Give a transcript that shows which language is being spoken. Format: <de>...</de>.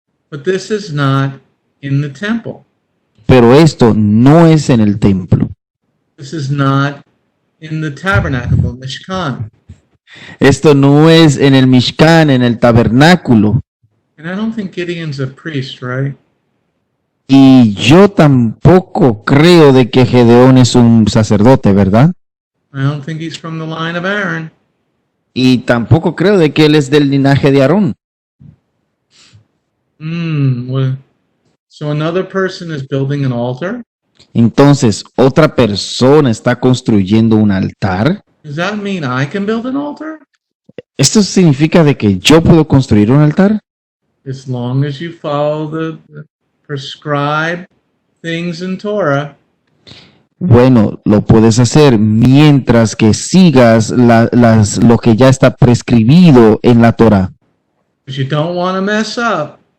<en>But this is not in the temple.</en> <es>Pero esto no es en el templo.</es> <en>This is not in the tabernacle, the Mishkan.</en> <es>Esto no es en el Mishkan, en el tabernáculo.</es> <en>And I don't think Gideon's a priest, right?</en> <es>Y yo tampoco creo de que Gedeón es un sacerdote, ¿verdad?</es> <en>I don't think he's from the line of Aaron.</en> <es>Y tampoco creo de que él es del linaje de Aarón.</es> <en>Well, so another person is building an altar?</en> <es>Entonces, otra persona está construyendo un altar.</es> <en>Does that mean I can build an altar?</en> <es>¿Esto significa de que yo puedo construir un altar?</es> <en>As long as you follow the prescribed things in Torah.</en> <es>Bueno, lo puedes hacer mientras que sigas lo que ya está prescribido en la Torah,</es> <en>Because you don't want to mess up.</en>